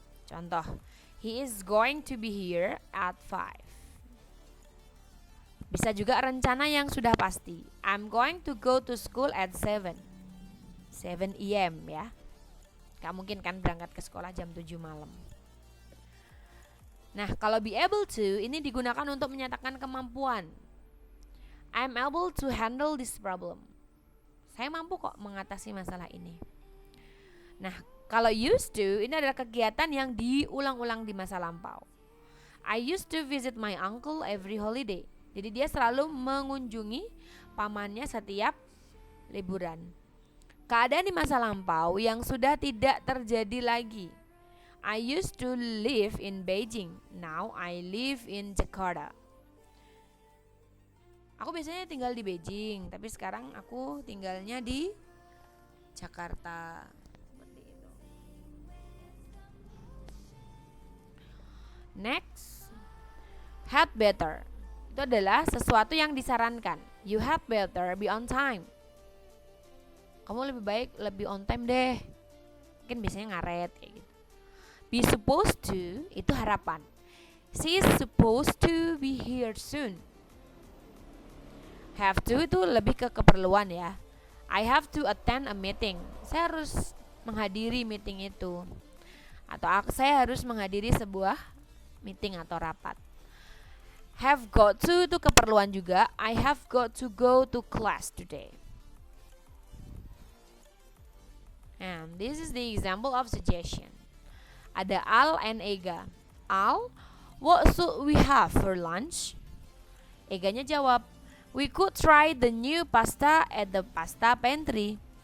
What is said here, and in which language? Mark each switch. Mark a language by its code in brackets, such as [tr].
[en] Contoh, he is going to be here at 5. [id] Bisa juga rencana yang sudah pasti. [en] I'm going to go to school at 7 AM ya. [id] Gak mungkin kan berangkat ke sekolah jam 7 malam. Nah, kalau be able to ini digunakan untuk menyatakan kemampuan. [en] I'm able to handle this problem. [id] Saya mampu kok mengatasi masalah ini. Nah, kalau used to ini adalah kegiatan yang diulang-ulang di masa lampau. [en] I used to visit my uncle every holiday. [id] Jadi dia selalu mengunjungi pamannya setiap liburan. Keadaan di masa lampau yang sudah tidak terjadi lagi. [en] I used to live in Beijing. Now I live in Jakarta. [id] Aku biasanya tinggal di Beijing, tapi sekarang aku tinggalnya di Jakarta. Seperti itu. Next, had better. Itu adalah sesuatu yang disarankan. [en] You had better be on time. [id] Kamu lebih baik lebih on time deh. Mungkin biasanya ngaret kayak gitu. Be supposed to itu harapan. [en] She is supposed to be here soon. [id] Have to itu lebih ke keperluan ya. [en] I have to attend a meeting. [id] Saya harus menghadiri meeting itu. Atau saya harus menghadiri sebuah meeting atau rapat. Have got to itu keperluan juga. [en] I have got to go to class today. And this is the example of suggestion. Ada Al and Ega. Al, what should we have for lunch? [id] Eganya jawab, [en] we could try the new pasta at the pasta pantry.